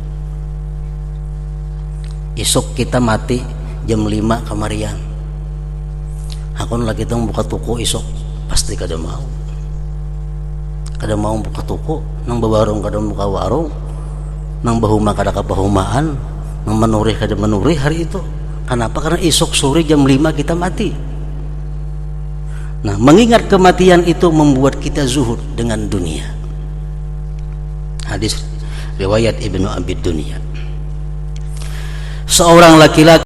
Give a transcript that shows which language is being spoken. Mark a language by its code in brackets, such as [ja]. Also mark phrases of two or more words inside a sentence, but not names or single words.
[bjn] Esok kita mati jam 5 kamarian, hakun lagi kita buka toko esok, pasti kada mau buka toko, nang bawarung kada buka warung, nang bahuma kada kabahumaan, nang menurih kada menurih hari itu. [id] Kenapa? Karena esok sore jam 5 kita mati. Nah, mengingat kematian itu membuat kita zuhud dengan dunia. Hadis riwayat Ibnu Abi Dunya. Seorang laki-laki